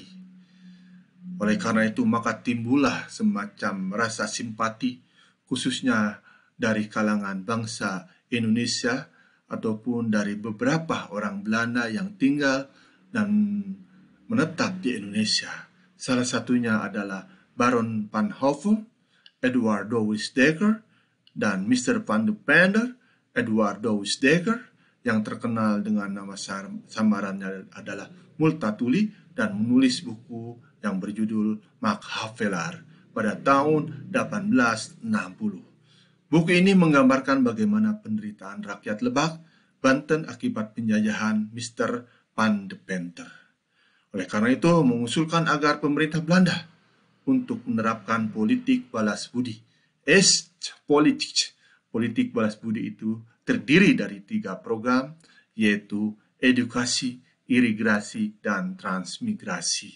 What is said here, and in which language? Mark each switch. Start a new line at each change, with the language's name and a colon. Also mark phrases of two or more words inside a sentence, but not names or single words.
Indonesian: Oleh karena itu, maka timbullah semacam rasa simpati, khususnya dari kalangan bangsa Indonesia ataupun dari beberapa orang Belanda yang tinggal dan menetap di Indonesia. Salah satunya adalah Baron van Hove, Edward Douwes Dekker, dan Mr. van de Pender, Edward Douwes Dekker, yang terkenal dengan nama samarannya adalah Multatuli, dan menulis buku yang berjudul Machiavelli pada tahun 1860. Buku ini menggambarkan bagaimana penderitaan rakyat Lebak, Banten akibat penjajahan Mr. van de Pender. Oleh karena itu, mengusulkan agar pemerintah Belanda untuk menerapkan politik balas budi. Politik. Politik balas budi itu terdiri dari 3 program, yaitu edukasi, irigasi, dan transmigrasi.